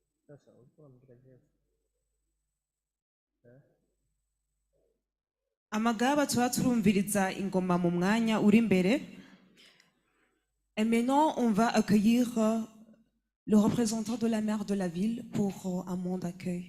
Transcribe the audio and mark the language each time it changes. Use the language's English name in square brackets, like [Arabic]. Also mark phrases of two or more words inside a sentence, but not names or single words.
[Rundi] Amagaba tuba turumviriza ingoma mu mwanya uri imbere. [French] Et maintenant, on va accueillir le représentant de la maire de la ville pour un moment d'accueil.